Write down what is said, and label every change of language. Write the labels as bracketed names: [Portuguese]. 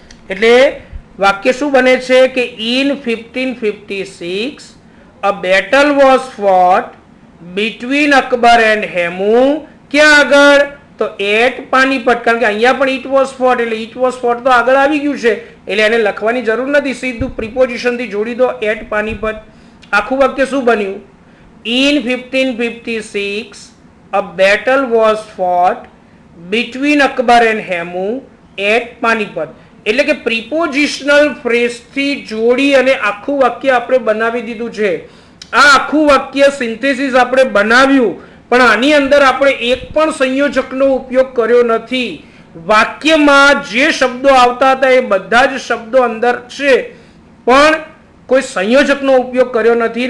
[Gujarati] એટલે વાક્ય શું બને છે કે [English] In 1556 a battle was fought between Akbar and Hemu. [Gujarati] ક્યાં આગળ? તો [English] at Panipat, [Gujarati] કારણ કે અહીંયા પણ [English] it was fought [Gujarati] એટલે ઇટ વોઝ ફોટ તો આગળ આવી ગયું છે એટલે એને લખવાની જરૂર નથી, સીધું પ્રિપોઝિશન થી જોડી દો [English] At Panipat. [Gujarati] આખું વાક્ય શું બન્યું? [English] In 1556, a battle was fought between Akbar and Hemu at Panipat. [Gujarati] એટલે કે પ્રિપોઝિશનલ ફ્રેઝથી જોડી અને આખું વાક્ય આપણે બનાવી દીધું છે. આ આખું વાક્ય સિન્થેસિસ આપણે બનાવ્યું, પણ આની અંદર આપણે એક પણ સંયોજકનો ઉપયોગ કર્યો નથી. વાક્યમાં જે શબ્દો આવતા હતા એ બધા જ શબ્દો અંદર છે, પણ કોઈ સંયોજકનો ઉપયોગ કર્યો નથી.